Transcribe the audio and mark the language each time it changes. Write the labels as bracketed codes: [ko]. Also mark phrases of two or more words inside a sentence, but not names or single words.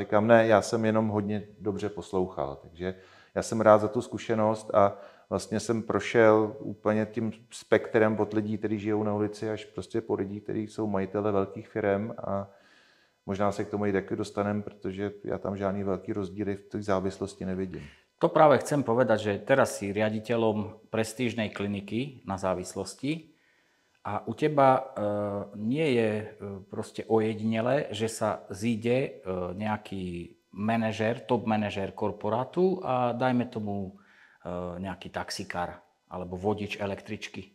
[cs] Říkám, ne, já jsem jenom hodně dobře poslouchal. Takže já jsem rád za tu zkušenost a vlastně jsem prošel úplně tím spektrem od lidí, kteří žijou na ulici, až prostě po lidí, kteří jsou majitele velkých firem a možná se k tomu i taky dostaneme, protože já tam žádný velký rozdíly v té závislosti nevidím. [sk] To práve chcem povedať, že teraz si riaditeľom prestížnej kliniky na závislosti a u teba nie je proste ojedinele, že sa zíde nejaký manažér, top manažér korporátu a dajme tomu nejaký taxikár alebo vodič električky.